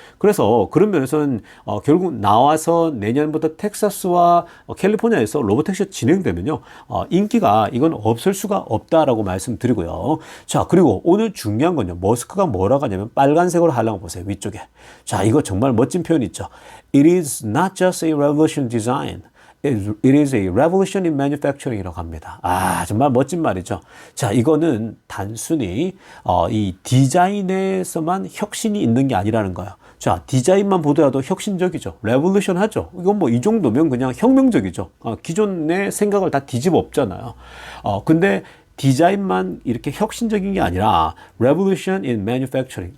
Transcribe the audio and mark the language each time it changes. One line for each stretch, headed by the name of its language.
Korean: 그래서 그런 면에서는 결국 나와서 내년부터 텍사스와 캘리포니아에서 로보택시가 진행되면요. 인기가 이건 없을 수가 없다라고 말씀드리고요. 자, 그리고 오늘 중요한 건요. 머스크가 뭐라고 하냐면 빨간색으로 하려고 보세요. 위쪽에. 자, 이거 정말 멋진 표현이 있죠.
English: It is not just a revolution design. It is a revolution in manufacturing
Korean: 이라고 합니다. 아, 정말 멋진 말이죠. 자, 이거는 단순히 이 디자인에서만 혁신이 있는 게 아니라는 거예요. 자, 디자인만 보더라도 혁신적이죠. 레볼루션 하죠. 이건 뭐 이 정도면 그냥 혁명적이죠. 기존의 생각을 다 뒤집어 엎잖아요. 근데 디자인만 이렇게 혁신적인 게 아니라
English: revolution in manufacturing.